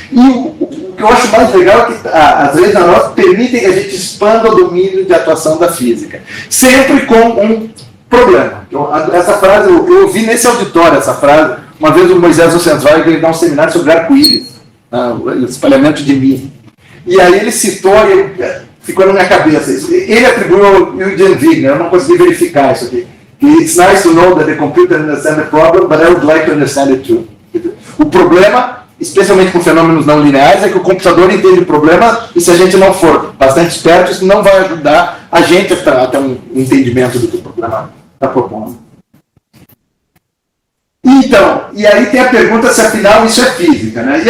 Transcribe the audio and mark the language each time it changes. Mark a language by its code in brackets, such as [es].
[pt] E o que eu acho mais legal é que as redes neurais permitem que a gente expanda o domínio de atuação da física, sempre com um problema. Essa frase, eu ouvi nesse auditório essa frase, uma vez o Moisés Ocentral veio dar um seminário sobre arco-íris, o espalhamento de mim. E aí ele citou, e ficou na minha cabeça isso. Ele atribuiu ao Eugene Wigner, eu não consegui verificar isso aqui. [en] It's nice to know that the computer understands the problem, but I would like to understand it too. [pt] O problema, especialmente com fenômenos não lineares, é que o computador entende o problema e se a gente não for bastante esperto, isso não vai ajudar a gente a ter um entendimento do que o problema está propondo. Então, e aí tem a pergunta se afinal isso é física, né?